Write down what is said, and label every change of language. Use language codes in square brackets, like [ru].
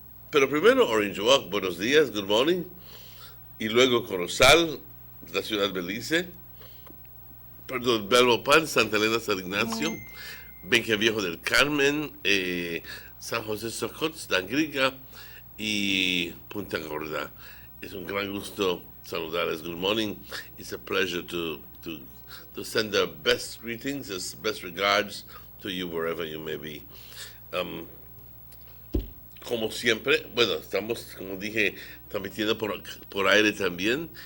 [es] Pero primero Orange Walk, buenos días, [en] good morning. [es] Y luego Corozal, la ciudad de Belice. Perdón, Belmopan, Santa Elena, San Ignacio. Benque Viejo del Carmen, San José Socots, Dangriga y Punta Gorda. Es un gran gusto saludarles. [en] Good morning. It's a pleasure to send our best greetings, best regards to you wherever you may be. [es] Como siempre, bueno, estamos, como dije, transmitiendo por aire también.